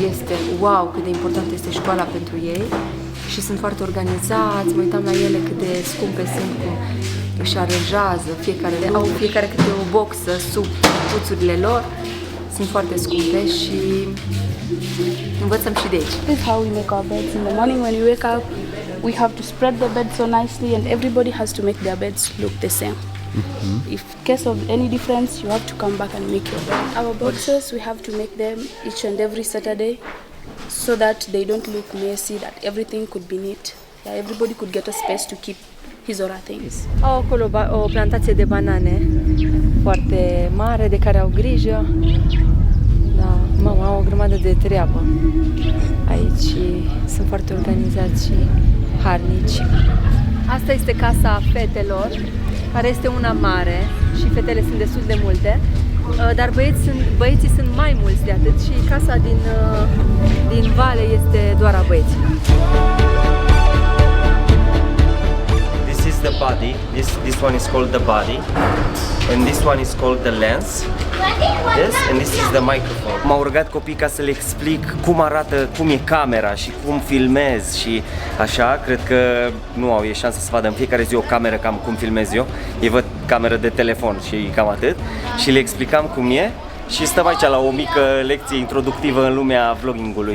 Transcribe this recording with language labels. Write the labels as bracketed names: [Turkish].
[Romanian] Este wow cât de importantă este școala pentru ei și sunt foarte organizați, mă uitam la ele cât de scumpe sunt, cum își aranjează, au fiecare câte o boxă sub puțurile lor, sunt foarte scumpe și învățăm și de aici. [English] This is how we make our beds. In the morning when we wake up, we have to spread the bed so nicely and everybody has to make their beds look the same. If in case of any difference, you have to come back and make your bed. Our boxes, we have to make them each and every Saturday so that they don't look messy, that everything could be neat. Yeah, everybody could get a space to keep his or her things. [Romanian] Au acolo o plantație de banane foarte mare de care au grijă. Da, mama, au o grămadă de treabă. Aici sunt foarte organizați și harnici. Asta este casa fetelor, care este una mare și fetele sunt destul de multe, dar băieții sunt mai mulți de atât și casa din vale este doar a băieților. [English] This is the body. This one is called the body, and this one is called the lens. Yes, and this is the microphone. [Romanian] M-au rugat copii ca să le explic cum arată, cum e camera și cum filmez și așa. Cred că nu au șansă să vadă în fiecare zi o cameră cam cum filmez eu. Ei văd cameră de telefon și cam atât. Și le explicam cum e. Și stăm aici la o mică lecție introductivă în lumea vloggingului.